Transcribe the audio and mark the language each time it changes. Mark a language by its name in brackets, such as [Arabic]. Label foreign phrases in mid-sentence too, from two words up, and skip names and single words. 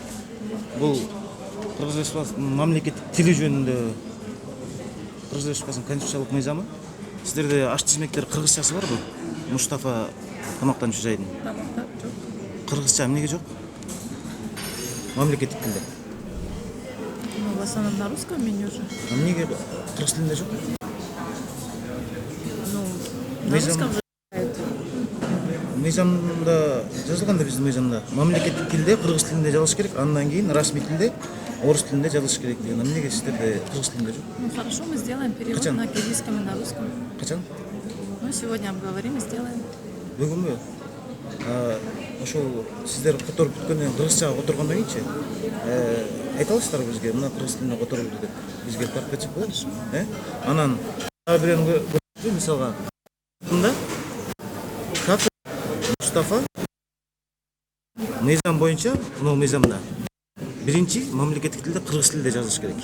[Kyrgyz] Бул Кыргыз Республикасынын мамлекеттик тили жөнүндө Кыргыз Республикасынын конституциялык мыйзамы. Сиздерде аш тизмектер кыргызчасы барбы? Мустафа тамактануучу жайдын. Тамакта жок. Кыргызча эмнеге жок? Мамлекеттик тилде. [Russian] Ну в основном на русском меню уже. [Kyrgyz] Эмнеге кыргыз тилинде жок? [Russian] Ну на русском же. [Kyrgyz] Мыйзамда жазылган да, биздин мыйзамда мамлекеттик тилде, кыргыз тилинде жазылыш керек, андан кийин расмий тилде, орус тилинде жазылыш керек деген. Эмнеге сиздерде кыргыз тилинде жок? [Russian] Ну хорошо, мы сделаем перевод [Kyrgyz] Качан? [Russian] на кириллском и на русском. [Kyrgyz] Качан? [Russian] Ну сегодня обговорим и сделаем. [Kyrgyz] Бүгүнбү? Ошол сиздер которуп бүткөндөн кийин кыргызча которгондон кийинчи айта аласыздарбы бизге, мына кыргыз тилинде которулду деп? Бизге барып кетсек болот? Анан дагы бирөөнү көрсөтсө, мисалга, кафе Мустафа мыйзам боюнча, мына мыйзамда биринчи мамлекеттик тилде, кыргыз тилинде жазылыш керек.